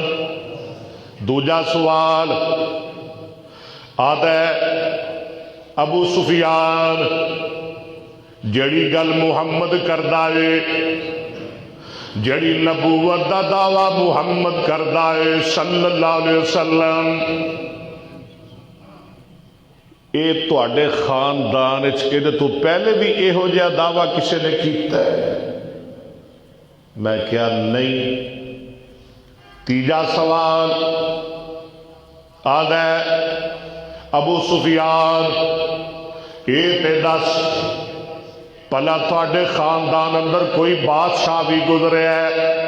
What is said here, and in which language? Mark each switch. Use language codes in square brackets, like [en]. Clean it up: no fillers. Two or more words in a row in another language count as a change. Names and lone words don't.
[pa] دوجا سوال آتا ہے ابو سفیان جڑی گل محمد کردا ہے، جڑی نبوت دا دعویٰ محمد کردا ہے, जड़ी नबूवत दा दावा मुहम्मद करदा है [ar] صلی اللہ علیہ وسلم, [pa] یہ تہاڈے خاندان ایہدے تو پہلے بھی ایہو جیہا دعویٰ کسی نے کیتا ہے? میں کیا نہیں. تیجا سوال آدا ابو سفیان یہ تے دس بھلا تہاڈے خاندان اندر کوئی بادشاہ بھی گزرے ہے?